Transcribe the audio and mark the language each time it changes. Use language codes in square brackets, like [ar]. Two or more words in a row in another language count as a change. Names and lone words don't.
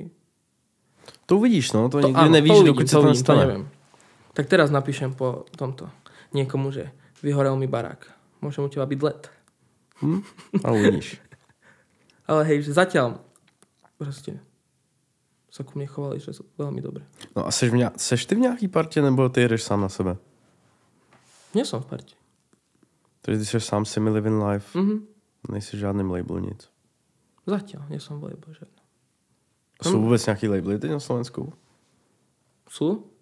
[cs] To uvidíš, no, to nikdy nevíš, dokud sa to nestane. [sk] Neviem. Tak teraz napíšem po tomto niekomu, že vyhorel mi barák. Môžem u teba byť let. A uvidíš. Ale hej, že zatiaľ proste sa ku mne chovali, že sú veľmi dobre. [cs] No a seš ty v nějaký partě, nebo ty jedeš sám na sebe? [sk] Nie som v partě. [cs] Takže ty seš sám Simi Living Life? Nejsi žádným label, nic? [sk] Zatiaľ, nie som v label žiadne. [cs] Jsou vůbec nějaký labely teď na Slovensku? [sk] Sú?